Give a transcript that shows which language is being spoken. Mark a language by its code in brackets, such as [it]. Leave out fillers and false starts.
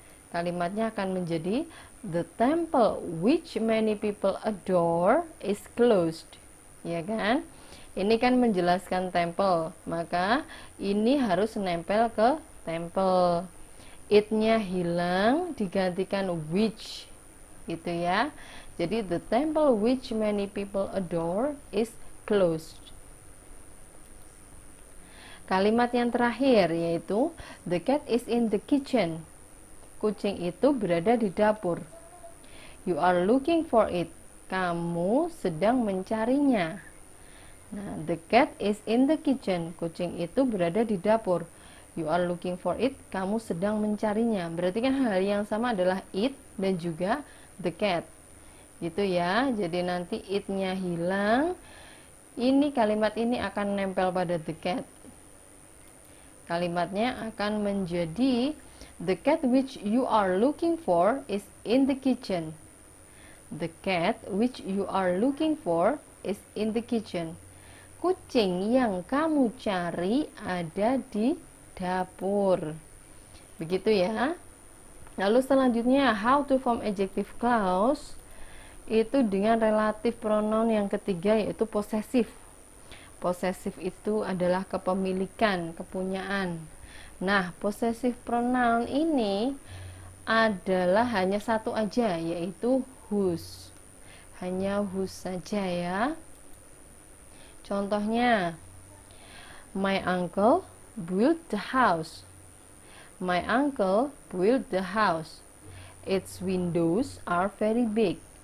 [id] Kalimatnya akan menjadi [en] the temple which many people adore is closed. [id] Ya kan? Ini kan menjelaskan temple, maka ini harus nempel ke temple. It-nya hilang digantikan which. Gitu ya. [en] Jadi the temple which many people adore is closed. [id] Kalimat yang terakhir yaitu [en] the cat is in the kitchen. [id] Kucing itu berada di dapur. [en] You are looking for it. [id] Kamu sedang mencarinya. [en] Nah, the cat is in the kitchen. [id] Kucing itu berada di dapur. [en] You are looking for it. [id] Kamu sedang mencarinya. Berarti kan hal yang sama adalah it dan juga [en] the cat. [id] Gitu ya. Jadi nanti it-nya hilang. Ini kalimat ini akan nempel pada the cat. Kalimatnya akan menjadi [en] the cat which you are looking for is in the kitchen. The cat which you are looking for is in the kitchen. [id] kucing yang kamu cari ada di dapur. Begitu ya. Lalu selanjutnya, how to form adjective clause itu dengan relatif pronoun yang ketiga, yaitu possessive. Possessive itu adalah kepemilikan, kepunyaan. Nah, possessive pronoun ini adalah hanya satu aja, yaitu whose. Hanya whose saja ya. [en] Contohnya, my uncle built the house. My uncle built the house. Its windows are very big.